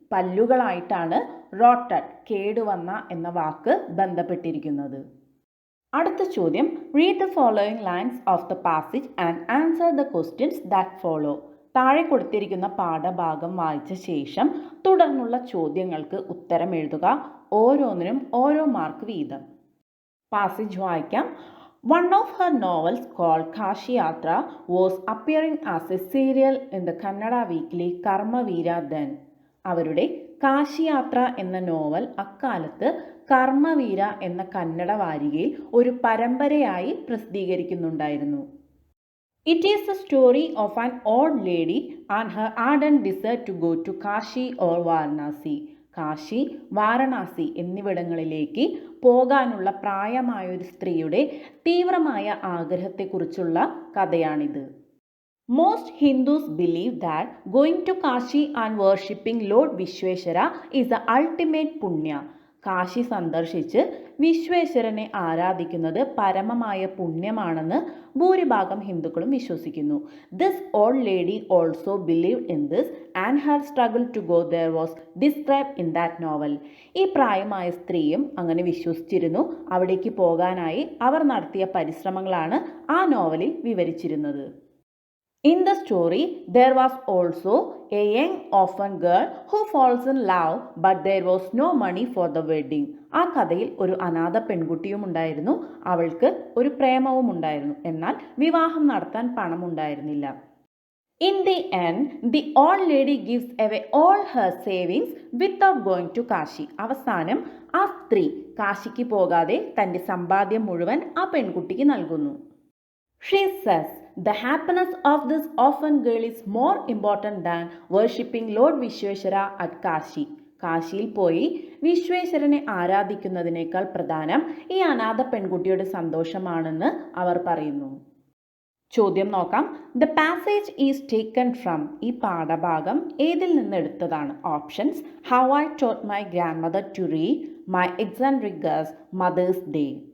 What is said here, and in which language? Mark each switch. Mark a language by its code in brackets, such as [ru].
[ml] പല്ലുകളായിട്ടാണ് rooted കേടുവന്ന എന്ന വാക്ക് ബന്ധപ്പെട്ടിരിക്കുന്നത്. അടുത്ത ചോദ്യം, [en] Read the following lines of the passage and answer the questions that follow. [ml] താഴെ കൊടുത്തിരിക്കുന്ന പാഠഭാഗം വായിച്ച ശേഷം തുടർന്നുള്ള ചോദ്യങ്ങൾക്ക് ഉത്തരം എഴുതുക. ഓരോന്നിനും ഓരോ മാർക്ക് വീതം. പാസേജ് വായിക്കാം. [en] One of her novels called Kashi Yatra was appearing as a serial in the Kannada weekly Karmaveera then. [ml] അവരുടെ കാശിയാത്ര എന്ന നോവൽ അക്കാലത്ത് കർമ്മവീര എന്ന കന്നഡ വാരികയിൽ ഒരു പരമ്പരയായി പ്രസിദ്ധീകരിക്കുന്നുണ്ടായിരുന്നു. [en] It is the story of an old lady and her ardent desire to go to Kashi or Varanasi. [ml] Kashi, Varanasi എന്നിവിടങ്ങളിലേക്ക് പോകാനുള്ള പ്രായമായൊരു സ്ത്രീയുടെ തീവ്രമായ ആഗ്രഹത്തെക്കുറിച്ചുള്ള കഥയാണിത്. [en] Most Hindus believe that going to Kashi and worshipping Lord Vishweshwara is the ultimate punya. [ml] Kashi സന്ദർശിച്ച് വിശ്വേശ്വരനെ ആരാധിക്കുന്നത് പരമമായ പുണ്യമാണെന്ന് ഭൂരിഭാഗം ഹിന്ദുക്കളും വിശ്വസിക്കുന്നു. [en] This old lady also believe in this and her struggle to go there was describe in that novel. [ml] ഈ പ്രായമായ സ്ത്രീയും അങ്ങനെ വിശ്വസിച്ചിരുന്നു. അവിടേക്ക് പോകാനായി അവർ നടത്തിയ പരിശ്രമങ്ങളാണ് ആ നോവലിൽ വിവരിച്ചിരുന്നത്. [en] In the story, there was also a young orphan girl who falls in love, but there was no money for the wedding. [ml] ആ കഥയിൽ ഒരു അനാഥ പെൺകുട്ടിയും ഉണ്ടായിരുന്നു. അവൾക്ക് ഒരു പ്രേമവും ഉണ്ടായിരുന്നു. എന്നാൽ വിവാഹം നടത്താൻ പണം ഉണ്ടായിരുന്നില്ല. [en] In the end, the old lady gives away all her savings without going to Kashi. [ml] അവസാനം ആ സ്ത്രീ കാശിക്ക് പോകാതെ തൻ്റെ സമ്പാദ്യം മുഴുവൻ ആ പെൺകുട്ടിക്ക് നൽകുന്നു. [en] She says, the happiness of this orphan girl is more important than worshipping Lord Vishweshwara at Kashi. [ml] കാശിയിൽ പോയി വിശ്വേശ്വരനെ ആരാധിക്കുന്നതിനേക്കാൾ പ്രധാനം ഈ അനാഥ പെൺകുട്ടിയുടെ സന്തോഷമാണെന്ന് അവർ പറയുന്നു. ചോദ്യം നോക്കാം. [en] The passage is taken from. [ml] ഈ പാഠഭാഗം ഏതിൽ നിന്ന് എടുത്തതാണ്? [en] Options how I taught my grandmother to read, my eccentric girls mothers day.